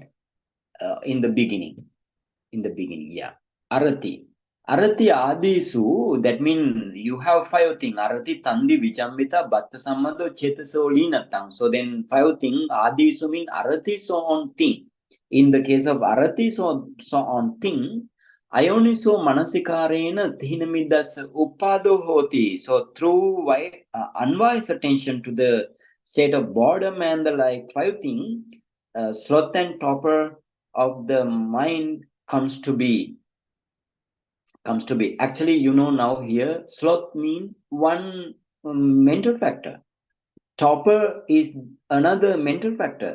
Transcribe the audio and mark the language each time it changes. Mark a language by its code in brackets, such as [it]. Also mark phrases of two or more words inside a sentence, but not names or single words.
[en] In the beginning, yeah. Arati. [pi] Arati Adisu, [en] that means you have 5 things. Arati, [pi] Tandi, Vijambita, Bhatta Sammado, Chetaso, Linatang. [en] So then 5 things. Adisu mean Arati, so on thing. In the case of arati, so on thing, [pi] ayoniso manasikārena thīna-middhassa uppādo hoti. [en] So through unwise attention to the state of boredom and the like five things, sloth and torpor of the mind comes to be. Actually, you know, now here sloth means one mental factor, torpor is another mental factor.